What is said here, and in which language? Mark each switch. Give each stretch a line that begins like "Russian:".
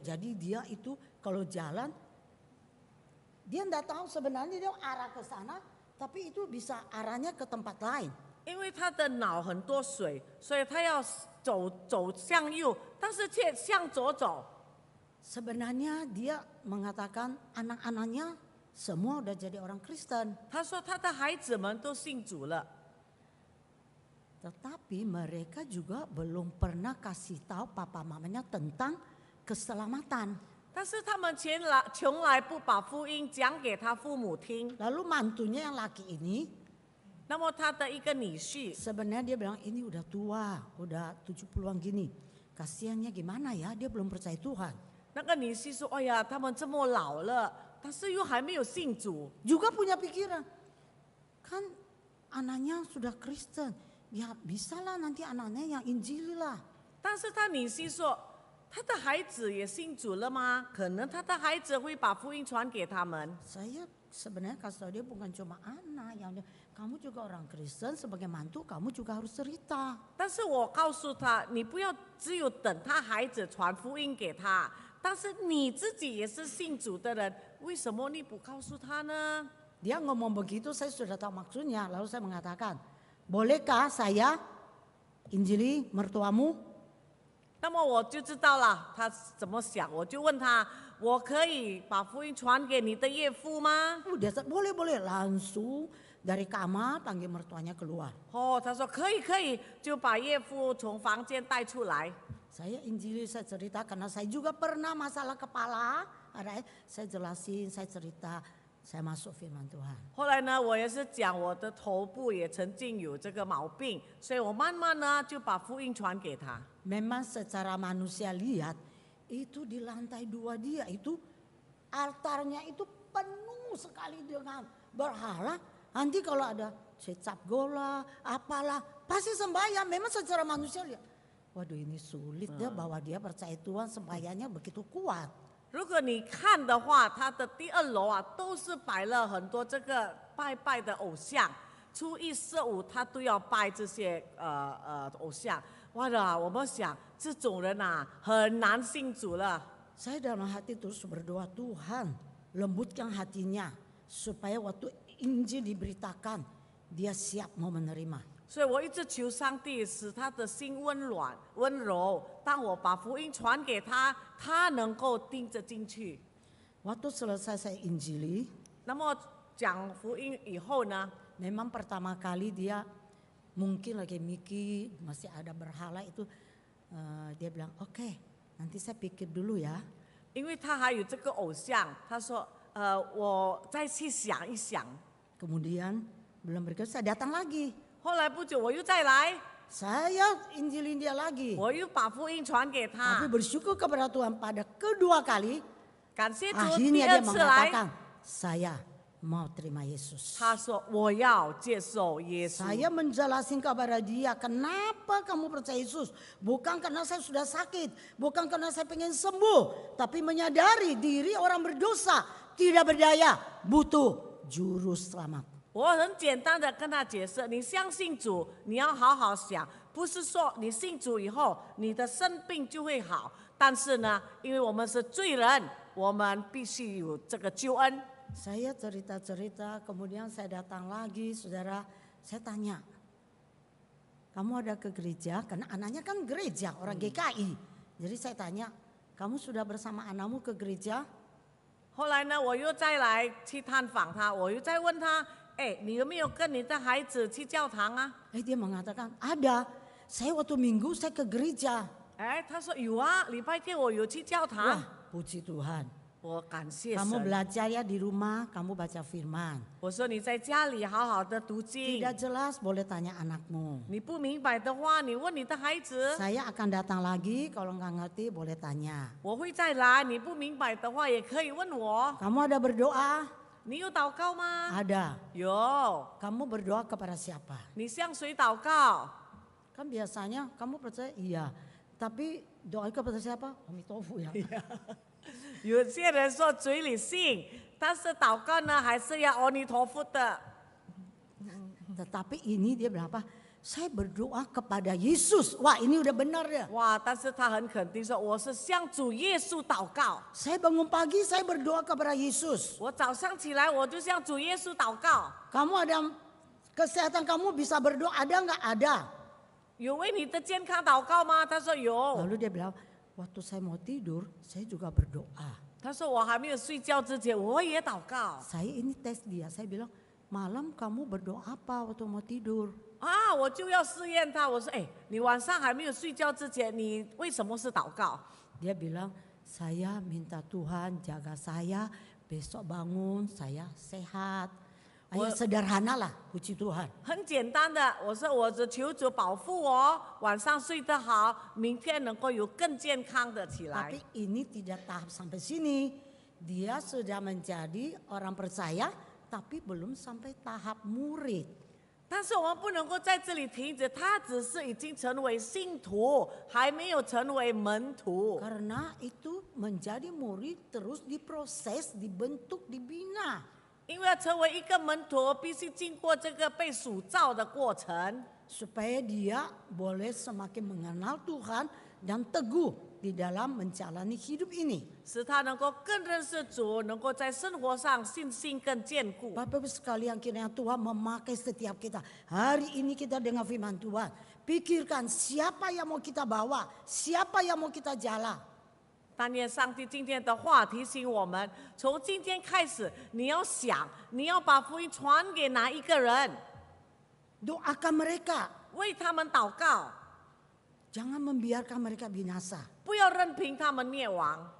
Indonesian: Jadi dia itu kalau jalan, dia tidak tahu sebenarnya dia arah ke sana, tapi itu bisa arahnya ke tempat lain.
Chinese: 因为他的脑很多水，所以他要走向右，但是却向左走。
Indonesian: Sebenarnya dia mengatakan anak-anaknya semua udah jadi orang Kristen.
Chinese: 他说他的孩子们都信主了，
Indonesian: Tetapi mereka juga belum pernah kasih tahu papa mamanya tentang keselamatan.
Chinese: 但是他们从来不把福音讲给他父母听。
Indonesian: Lalu mantunya yang laki ini,
Chinese: 那么他的一个女婿，
Indonesian: sebenarnya dia bilang ini udah tua, udah 70-an gini. Kasiannya gimana ya, dia belum percaya Tuhan.
Chinese: 那个女婿说：“哎呀，他们这么老了，但是又还没有信主。
Indonesian: Juga punya pikiran, kan anaknya sudah Kristen, ya bisalah nanti anaknya yang Injili lah. ”
Chinese: 但是他女婿说：“他的孩子也信主了吗？可能他的孩子会把福音传给他们。
Indonesian: Saya sebenarnya kasih tahu dia bukan cuma anak yang kamu juga orang Kristen, sebagai mantu kamu juga harus cerita.
Chinese: 但是我告诉他，你不要只有等他孩子传福音给他，但是你自己也是信主的人，为什么你不告诉他呢？”
Indonesian: Dia ngomong begitu, saya sudah tahu maksudnya. Lalu saya mengatakan, bolehkah saya Injili mertuamu?
Chinese: 那么我就知道了他怎么想，我就问他：“我可以把福音传给你的岳父吗？”
Indonesian: Dia boleh. Langsung dari kamar panggil mertuanya keluar.
Chinese: 哦，他说可以，就把岳父从房间带出来。
Indonesian: Saya Injili, saya cerita karena saya juga pernah masalah kepala. Saya jelasin, saya cerita, saya masuk firman Tuhan.
Chinese: 后来呢，我也是讲我的头部也曾经有这个毛病，所以我慢慢呢就把福音传给他。
Indonesian: Memang secara manusia lihat, itu di lantai 2 dia itu altarnya itu penuh sekali dengan berhala. Nanti kalau ada cecap gola, apalah, pasti sembahyang. Memang secara manusia lihat, waduh ini sulit dia bahwa dia percaya Tuhan, sembahyangnya begitu kuat.
Chinese: 如果你看的话，他的第2楼啊都是摆了很多这个拜的偶像，初一、4、5他都要拜这些偶像。哇啦，我们想这种人啊很难信主了。
Indonesian: Saya dalam hati terus berdoa, Tuhan lembutkan hatinya supaya waktu Injil diberitakan dia siap mau menerima.
Chinese: 所以我一直求上帝使他的心温柔。当我把福音传给他，他能够听着进去。
Indonesian: Waktu selesai saya Injili,
Chinese: 那么讲福音以后呢，
Indonesian: memang pertama kali dia mungkin lagi mikir masih ada berhala itu, dia bilang oke, nanti saya pikir dulu ya.
Chinese: 因为他还有这个偶像，他说我再去想一想。
Indonesian: Kemudian belum berikut saya datang lagi,
Chinese: 后来不久我又再来，
Indonesian: saya Injilin dia lagi.
Chinese: 我又把福音传给他
Indonesian: Tapi。 bersyukur kepada Tuhan pada kedua kali
Chinese: 感谢主，第
Indonesian: akhirnya dia
Chinese: 2次来，
Indonesian: mengatakan saya mau terima Yesus.
Chinese: 他说我要接受耶稣。
Indonesian: Saya menjelaskan kepada dia, kenapa kamu percaya Yesus? Bukan karena saya sudah sakit, bukan karena saya pengen sembuh, tapi menyadari diri orang berdosa, tidak berdaya, butuh juru selamat.
Chinese: 我很简单的跟他解释，你相信主，你要好好想，不是说你信主以后你的生病就会好，但是呢，因为我们是罪人，我们必须有这个救恩。
Indonesian: Saya cerita-cerita, kemudian saya datang lagi, saudara, saya tanya, kamu ada ke gereja? Karena anaknya kan gereja, orang GKI. Jadi saya tanya, kamu sudah bersama anakmu ke gereja?
Chinese: 后来呢，我又再来去探访他，我又再问他，哎，你有没有跟你的孩子去教堂啊？
Indonesian: Dia mengatakan, ada. Saya waktu Minggu saya ke gereja.
Chinese: 哎，他说有啊，礼拜天我有去教堂。
Indonesian: Wah, puji Tuhan.
Chinese: 我感谢
Indonesian: Kamu belajar ya di rumah, kamu baca firman.
Chinese: 我说你在家里好好的读经，
Indonesian: Tidak jelas boleh tanya anakmu.
Chinese: 你不明白的话，你问你的孩子。
Indonesian: Saya akan datang lagi, kalau nggak ngerti boleh tanya.
Chinese: 我会再来，你不明白的话也可以问我。
Indonesian: Kamu ada berdoa?
Chinese: 你有祷告吗？
Indonesian: Ada.
Chinese: 有。
Indonesian: Kamu berdoa kepada siapa?
Chinese: 你向谁祷告？
Indonesian: Kan biasanya kamu percaya iya. Tapi doa kepada siapa? Omitofu ya.
Chinese: 有些人说嘴里信，但是祷告呢还是要阿弥陀佛的。
Indonesian: Tetapi ini dia berapa? Saya berdoa kepada Yesus. Wah, ini udah benar ya.
Chinese: 哇！但是他很肯定说，我是向主耶稣祷告。
Indonesian: Saya bangun pagi, saya berdoa kepada Yesus.
Chinese: 我早上起来我就向主耶稣祷告。
Indonesian: Kamu ada kesehatan, kamu bisa berdoa, ada nggak? Ada.
Chinese: 有为你的健康祷告吗？他说有。
Indonesian: Lalu dia bilang, waktu saya mau tidur, saya juga berdoa.
Chinese: 他说我还没有睡觉之前我也祷告。
Indonesian: Saya ini tes dia, saya bilang, malam kamu berdoa apa waktu mau tidur?
Chinese: 啊，我就要试验他。我说，哎，你晚上还没有睡觉之前，你为什么是祷告？
Indonesian: Dia bilang, saya minta Tuhan jaga saya, besok bangun saya sehat. Ayo sederhana lah, puji Tuhan.
Chinese: 很简单的，我说我只求主保护我，晚上睡得好，明天能够有更健康的起来。
Indonesian: Tapi ini tidak tahap sampai sini. Dia sudah menjadi orang percaya, tapi belum sampai tahap murid.
Chinese: 但是我们不能够在这里停止，他只是已经成为信徒，还没有成为门徒。
Indonesian: Karena itu menjadi murid terus diproses, dibentuk, dibina.
Chinese: 因为要成为一个门徒，必须经过这个被塑造的过程。
Indonesian: Supaya dia boleh semakin mengenal Tuhan dan teguh di dalam menjalani hidup ini.
Chinese: 使他能够更认识主，能够在生活上信心更坚固。
Indonesian: Bapak Ibu sekalian, kiranya Tuhan memakai setiap kita. Hari ini kita dengar firman Tuhan. Pikirkan siapa yang mau kita bawa, siapa yang mau kita jalan.
Chinese: 但愿上帝今天的话提醒我们，从今天开始，你要想，你要把福音传给哪一个人，
Indonesian: Doakan mereka.
Chinese: 为他们祷告，
Indonesian: Jangan membiarkan mereka binasa.
Chinese: 不要任凭他们灭亡。